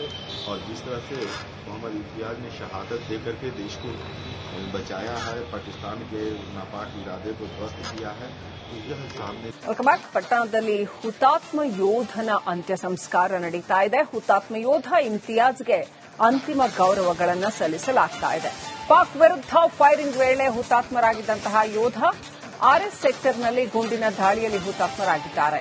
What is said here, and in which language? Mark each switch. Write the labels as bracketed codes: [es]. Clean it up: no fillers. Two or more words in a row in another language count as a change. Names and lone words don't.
[hi] और जिस तरह से मोहम्मद इम्तियाज ने शहादत दे करके देश को बचाया है, पाकिस्तान के नापाक इरादे को ध्वस्त किया है, तो यह सामने [kn] ಪಟ್ಟಣದಲ್ಲಿ ಹುತಾತ್ಮ ಯೋಧನ ಅಂತ್ಯ ಸಂಸ್ಕಾರ ನಡೀತಾ ಇದೆ. ಹುತಾತ್ಮ ಯೋಧ ಇಮ್ತಿಯಾಜ್ಗೆ ಅಂತಿಮ ಗೌರವಗಳನ್ನು ಸಲ್ಲಿಸಲಾಗ್ತಾ ಇದೆ. ಪಾಕ್ ವಿರುದ್ಧ ಫೈರಿಂಗ್ ವೇಳೆ ಹುತಾತ್ಮರಾಗಿದ್ದಂತಹ ಯೋಧ ಆರ್ಎಸ್ ಸೆಕ್ಟರ್ನಲ್ಲಿ ಗುಂಡಿನ ದಾಳಿಯಲ್ಲಿ ಹುತಾತ್ಮರಾಗಿದ್ದಾರೆ.